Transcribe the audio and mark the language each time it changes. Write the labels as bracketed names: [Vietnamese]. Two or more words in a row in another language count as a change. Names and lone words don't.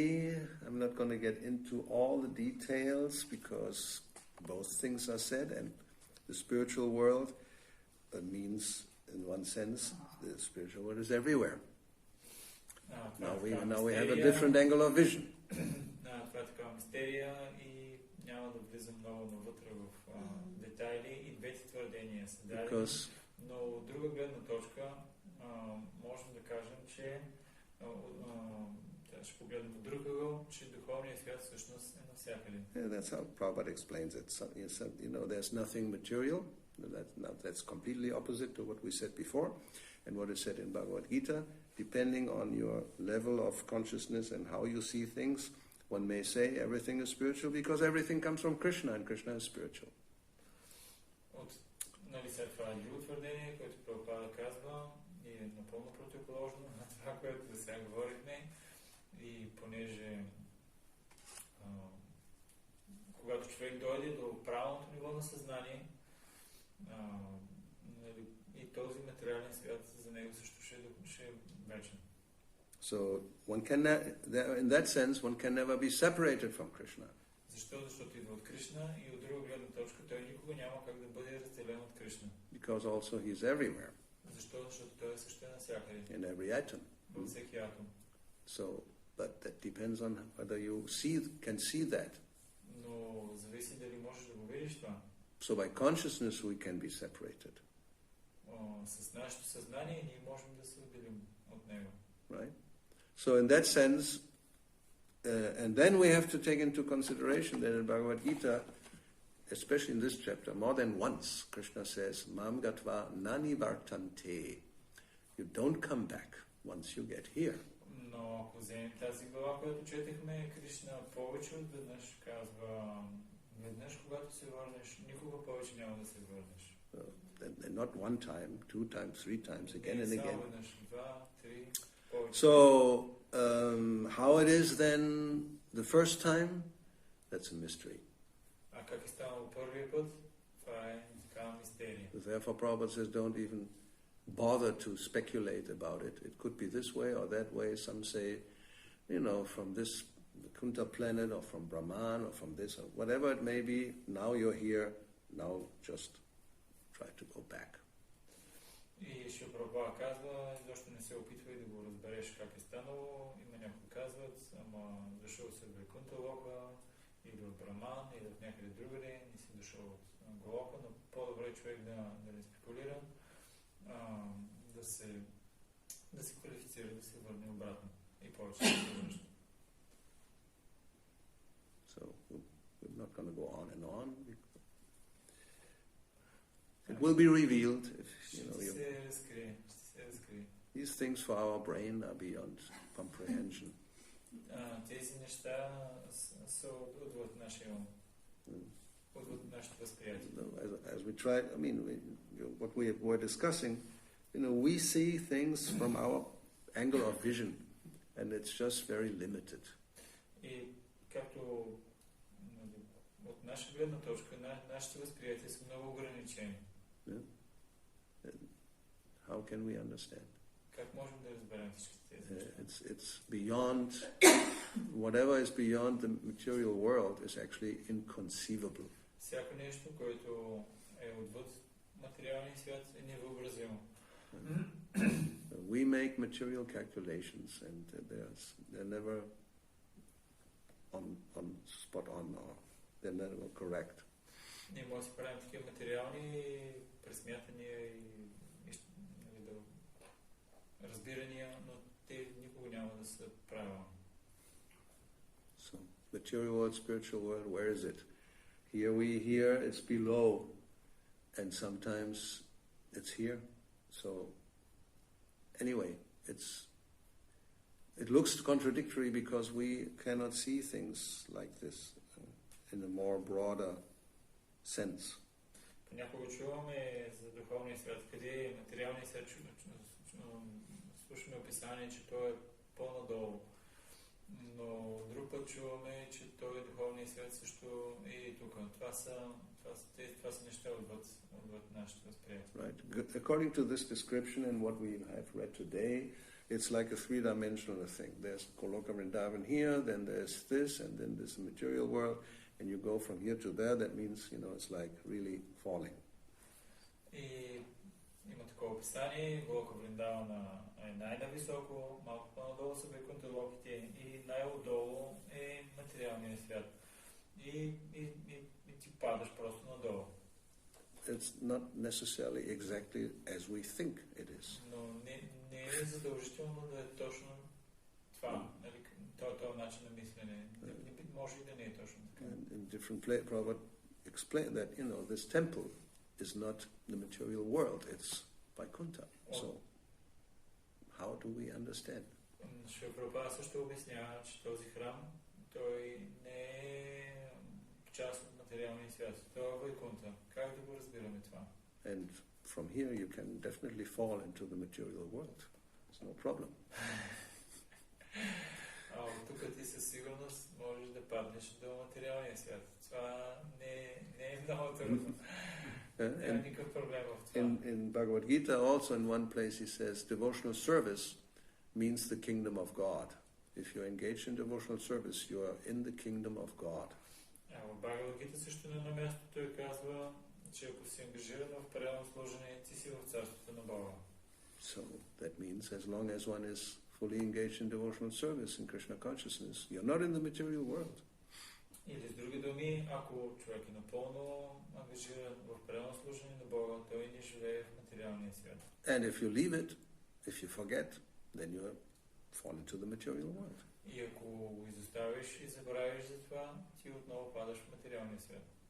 [English] I'm not going to get into all the details because both things are said, and the spiritual world means, in one sense, the spiritual world is everywhere. Now we have a different angle of vision. [Bulgarian] Това е такава мистерия и няма да влизам много навътре в детайли. И двете твърдения са дадени. Но от друга гледна точка можем да кажем, че ще погледнем от друг ъгъл, че духовният свят всъщност е навсякъде. [English] That's how Prabhupada explains it. So, there's nothing material. That's completely opposite to what we said before. And what is said in Bhagavad Gita, depending on your level of consciousness and how you see things, one may say everything is spiritual because everything comes from Krishna and Krishna is spiritual. [Bulgarian] След това е друго твърдение, което Прабхупада казва и е напълно противоположно на това, което да сега говорихме. И понеже когато човек дойде до правилното ниво на съзнание, и този материален свят за него също ще е вечен. [English] So in that sense, one can never be separated from Krishna. [Bulgarian] Защо? Защото идва от Кришна и от друга гледна точка той никога няма как да бъде разделен от Кришна. [English] Because also he is everywhere. [Bulgarian] Защо? Защото той е също навсякъде. [English] In every atom. [Bulgarian] Във всеки атом. [English] So, but that depends on whether you can see that. [Bulgarian] Но зависи дали можеш да го видиш това. [English] So by consciousness we can be separated. [Bulgarian] С нашето съзнание ние можем да се отделим от него. [English] Right? So in that sense, and then we have to take into consideration that in Bhagavad Gita, especially in this chapter, more than once, [Sanskrit] Krishna says, माम् गत्वा ननि वर्तन्ते. [English] You don't come back once you get here. [Bulgarian] Но ако вземем тази глава, която четехме, Кришна повече от веднъж казва, веднъж когато се върнеш, никога повече няма да се върнеш. [English] And not one time, 2 times, 3 times, again and again. So, how it is then the first time, that's a mystery. Therefore, Prabhupada says, don't even bother to speculate about it. It could be this way or that way. Some say, from this Kunta planet or from Brahman or from this or whatever it may be. Now you're here. Now just try to go back. [Bulgarian] И Шрила Прабхупада казва, защо не се опитвай да го разбереш как е станало. Има някои казват, ама дошъл се в Вайкунта Лока, или в Браман, или в някъде другаде, не си дошъл от Голока, но по-добре човек да не спекулира, да се квалифицира, да се върне обратно и повече да се връща. [English] So, we're not going to go on and on. It will be revealed if these things for our brain are beyond comprehension. [Bulgarian] Тези неща са отвъд нашия ум, отвъд нашето възприятие. [English] As we try, what we were discussing, we see things from our angle of vision, and it's just very limited. [Bulgarian] И както от наша гледна точка, нашите възприятия са много ограничени. [English] How can we understand? [Bulgarian] Как можем да разберем всички тези неща? [English] It's beyond, whatever is beyond the material world is actually inconceivable. [Bulgarian] Всяко нещо, което е отвъд материалния свят, е невъобразимо. [English] We make material calculations and they're never on spot on or they're never correct. [Bulgarian] Ние може да си правим такива материални пресмятания и разбирания, но те никога няма да са правилни. [English] So, material world, spiritual world, where is it? Here we hear it's below, and sometimes it's here. So, anyway, it looks contradictory because we cannot see things like this in a more broader sense. [Bulgarian] Понякога чуваме за духовния свят, къде е материалният свят, слушаме описание, че той е по-надолу. Но друг път чуваме, че той е духовният свят също е и тук. Това са неща отвъд нашето възприятие. [English] Right. According to this description and what we have read today, it's like a three-dimensional thing. There's Goloka Vrindavan here, then there's this, and then there's the material world, and you go from here to there. That means, it's like really falling. [Bulgarian] И има такова описание. Голока Вриндавана е най-нависоко, малко по-надолу са Вайкунтха-локите и най-отдолу е материалният свят. И ти падаш просто надолу. [English] It's not necessarily exactly as we think it is. [Bulgarian] Но не е задължително да е точно това, този начин на мислене. Може и да не е точно така. [English] In different places, Prabhupada explained that, this temple is not the material world, it's Vaikuntha. So, how do we understand? [Bulgarian] Шри Прабхупада също обяснява, че този храм, той не е част от материалния свят. Той е Вайкунтха. Как да го разбираме това? [English] And from here you can definitely fall into the material world. It's no problem. [Bulgarian] Тук ти със сигурност можеш да паднеш до материалния свят. Това не е много трудно. Няма никакъв проблем в това. [English] In Bhagavad Gita also in one place he says devotional service means the kingdom of God. If you're engaged in devotional service, you are in the kingdom of God. [Bulgarian] В Бхагавад Гита също на място той казва, че ако си ангажиран в преданно служение, ти си в царството на Бога. [English] So that means as long as one is fully engaged in devotional service in Krishna consciousness, you're not in the material world. [Bulgarian] Или с други думи, ако човек е напълно ангажиран в преданно служение на Бога, той не живее в материалния свят. [English] And if you leave it, if you forget, then you fall into the material world. [Bulgarian] И ако го изоставиш и забравиш за това, ти отново падаш в материалния свят.